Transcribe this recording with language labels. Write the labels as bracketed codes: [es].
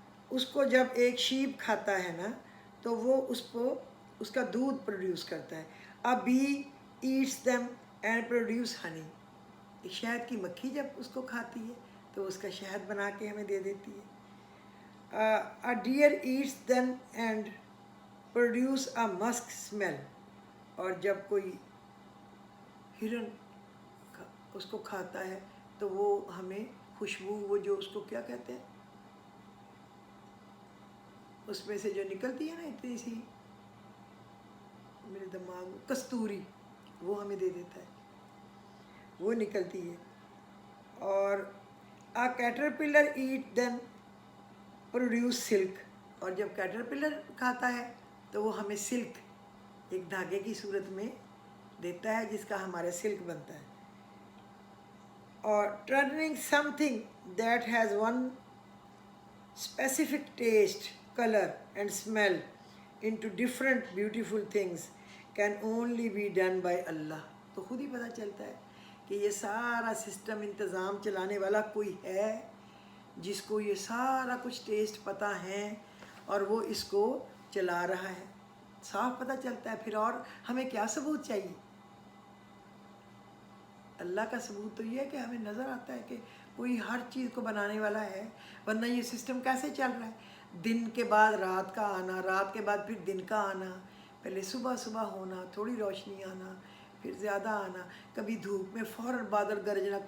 [ur] اس کو جب ایک شیپ کھاتا ہے نا تو وہ اس کا دودھ پروڈیوس کرتا ہے. [en] A bee eats them and produce honey. [ur] ایک شہد کی مکھی جب اس کو کھاتی ہے تو اس کا شہد بنا کے ہمیں دے دیتی ہے. [en] A deer eats them and produce a musk smell. [ur] اور جب کوئی ہرن اس کو کھاتا ہے تو وہ ہمیں خوشبو، وہ جو اس کو کیا کہتے ہیں، اس میں سے جو نکلتی ہے نا اتنی سی، میرے دماغ میں کستوری، وہ ہمیں دے دیتا ہے، وہ نکلتی ہے. اور [en] a caterpillar eat then produce silk. [ur] اور جب کیٹرپلر کھاتا ہے تو وہ ہمیں سلک ایک دھاگے کی صورت میں دیتا ہے جس کا ہمارا سلک بنتا ہے. اور [en] turning something that has one specific taste, color and smell into different beautiful things can only be done by Allah. [ur] تو خود ہی پتہ چلتا ہے کہ یہ سارا سسٹم انتظام چلانے والا کوئی ہے جس کو یہ سارا کچھ ٹیسٹ پتہ ہے اور وہ اس کو چلا رہا ہے. صاف پتہ چلتا ہے. پھر اور ہمیں کیا ثبوت چاہیے؟ اللہ کا ثبوت تو یہ ہے کہ ہمیں نظر آتا ہے کہ کوئی ہر چیز کو بنانے والا ہے، ورنہ یہ سسٹم کیسے چل رہا ہے؟ دن کے بعد رات کا آنا، رات کے بعد پھر دن کا آنا، پہلے صبح ہونا، تھوڑی روشنی آنا، پھر زیادہ آنا، کبھی دھوپ میں فوراً بادل گرجنا.